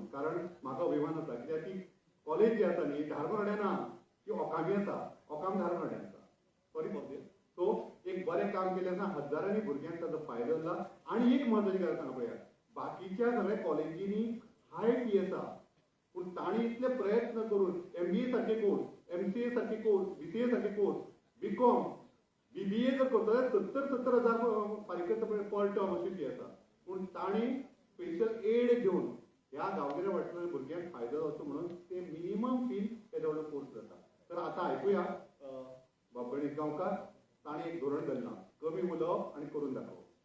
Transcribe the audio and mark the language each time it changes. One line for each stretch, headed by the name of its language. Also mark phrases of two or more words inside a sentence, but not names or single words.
Konkani: कारण म्हाका अभिमान आसा कित्याक ती कॉलेज जी आसा न्ही धारवाड्यान ना ती ओकामी आसा, ओकाम धारवाड्यान आसा.
English: sorry for this.
Konkani: सो एक बरें काम केलें आसा, हजारांनी भुरग्यांक ताचो फायदो जाला. आनी एक म्हत्वाची गजाल सांगा पळयात, बाकीच्या सगळ्या कॉलेजींनी
English: high fee
Konkani: आसा पूण तांणी इतले प्रयत्न करून MBA सारखे कोर्स, MCA सारखे कोर्स, BCA सारखे कोर्स, BCom, BBA जर करता 70,000 फारीक करता
English: per term
Konkani: अशी फी आसा. पूण तांणी
English: special aid
Konkani: घेवन ह्या गांवगिऱ्या वाठारांतल्या भुरग्यांक फायदो जावचो म्हणून ते मिनिमम फीन येदो व्हडलो कोर्स जाता. तर आतां आयकुया बाब गणेश गांवकार ताणें एक धोरण घाल्लां, कमी उलोवप आनी करून दाखोवप.